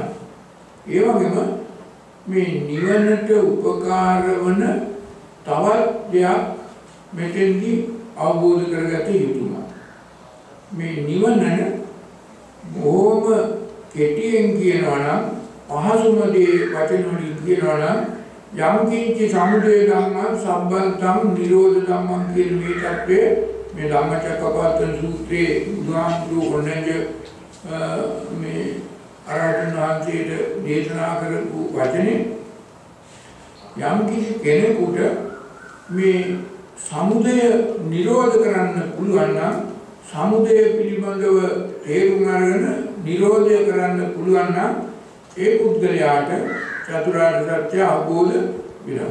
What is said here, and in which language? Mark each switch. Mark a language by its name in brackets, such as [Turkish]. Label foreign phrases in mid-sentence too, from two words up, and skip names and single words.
[Sinhala] ඒ වගේම මේ නිවනට උපකාර වන තවත් දෙයක් මෙතෙන්දී අවබෝධ කරගත යුතුමයි. මේ නිවන බොහොම කෙටියෙන් කියනවා නම් පහසුම දේ වචන වලින් කියනවා නම් [Pali] යම් කිංචි සමුදය ධම්මං සම්බන්තං නිරෝධ ධම්මං [Sinhala] කියන මේ தත්ත්වය මේ ධම්මචක්කපවත්තන සූත්‍රයේ බුදුහාමුදුරුවෝ ඔන්නජ මේ අරහතන් වහන්සේට දේශනා කරපු වචනේ යම් කිසි කෙනෙකුට මේ සමුදය නිරෝධ කරන්න පුළුවන් නම් සමුදය පිළිබඳව තේරුම් අරගෙන නිරෝධය කරන්න පුළුවන් නම් ඒ පුද්ගලයාට චතුරාර්ය සත්‍ය අවබෝධ වෙනවා.